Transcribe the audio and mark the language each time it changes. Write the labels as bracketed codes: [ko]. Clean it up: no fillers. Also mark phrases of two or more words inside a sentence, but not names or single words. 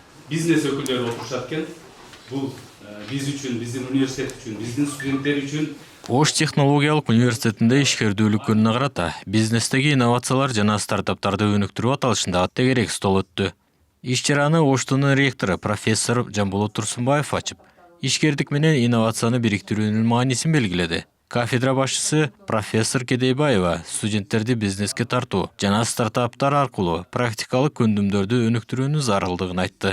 [kk] бизнес өкілдері отырышат екен. Бұл біз үшін, біздің университет үшін, біздің студенттер үшін. [ky] Ош технологиялық университетінде ишкердүүлүк күнүнө карата бизнестеги инновациялар жана стартаптарды өнүктүрүү аталышындагы тегерек стол өттү. Иш-чараны Оштунун ректору профессор Жамбулат Турсунбаев ачып, ишкердик менен инновацияны бириктирүүнүн маанисин белгиледи. Кафедра башчысы профессор Кедейбаева студенттерди бизнеске тартуу жана стартаптар аркылуу практикалык көндүмдөрдү өнүктүрүүнүн зарылдыгын айтты.